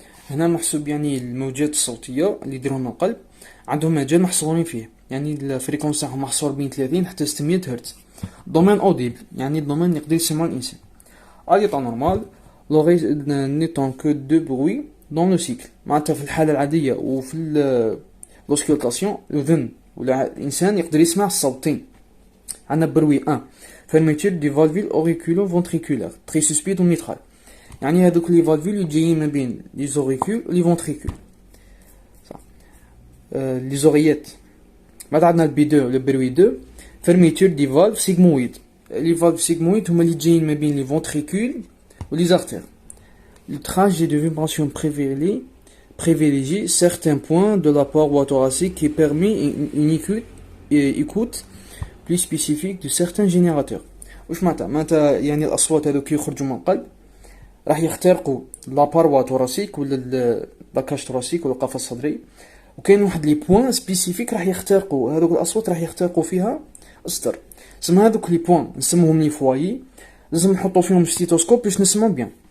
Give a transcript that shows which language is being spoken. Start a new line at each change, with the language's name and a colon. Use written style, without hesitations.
Arabic: هنا محسوب يعني الموجات الصوتية اللي يديرهم القلب عندهم مجال محصورين فيه، يعني الفريكونس تاعهم محصور بين 30 حتى 600 هرتز. دومين اوديبل يعني الدومين يقدر يسمعه الانسان.
French: à l'état normal l'oreille n'entend que deux bruits dans le cycle.
Arabic: معناتها في الحالة العادية وفي l'auscultation الأذن ولا الإنسان يقدر يسمع الصوتين. عندنا بروي 1
French: fermeture du valvule auriculo-ventriculaire tricuspide
Arabic: وميترال، يعني هذوك لي فالفول اللي جايين ما بين لي زوريكول ولي فونتريكول صح لي زوريات. بعد عندنا البي 2 ولا بروي 2
French: fermeture du valve sigmoïde.
Arabic: لي فالف سيغمويد هما اللي جايين ما بين لي فونتريكول ولي زارتير.
French: Le trajet de vibration privilégie certains points de la paroi thoracique qui permet une écoute plus spécifique de certains générateurs.
Arabic: واش معناتها يعني الأصوات هذوك يخرجوا من القلب راح يخترقوا لا باروا ثوراسيك ولا لاكاج ثوراسيك ولا القفص الصدري، وكاين واحد لي بوين سبيسيفيك راح يخترقوا هذوك الأصوات راح يخترقوا فيها الصدر. سما هذوك لي بوين نسموهم لي فوايي، لازم نحطوا فيهم ستيتوسكوب باش نسمعوا بيان.